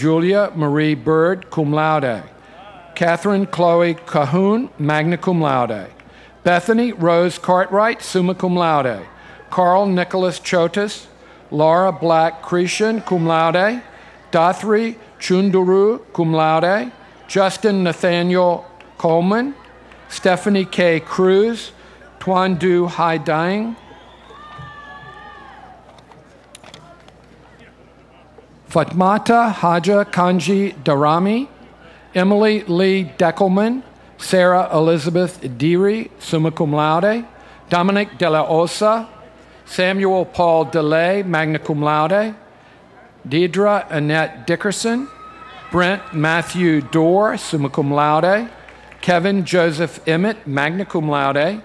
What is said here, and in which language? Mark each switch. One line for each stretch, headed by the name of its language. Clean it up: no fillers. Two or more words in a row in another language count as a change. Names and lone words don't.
English: Julia Marie Bird,
Latin: cum laude.
English: Catherine Chloe Cahoon,
Latin: magna cum laude.
English: Bethany Rose Cartwright,
Latin: summa cum laude.
English: Carl Nicholas Chotis, Laura Black Cretion,
Latin: cum laude.
English: Dathri Chunduru,
Latin: cum laude.
English: Justin Nathaniel Coleman. Stephanie K. Cruz, Tuan Du Hai Dang. Fatmata Haja Kanji Darami. Emily Lee Deckelman. Sarah Elizabeth Deary,
Latin: summa cum laude.
English: Dominic De La Osa. Samuel Paul DeLay,
Latin: magna cum laude.
English: Deidre Annette Dickerson. Brent Matthew Dorr,
Latin: summa cum laude.
English: Kevin Joseph Emmett,
Latin: magna cum laude.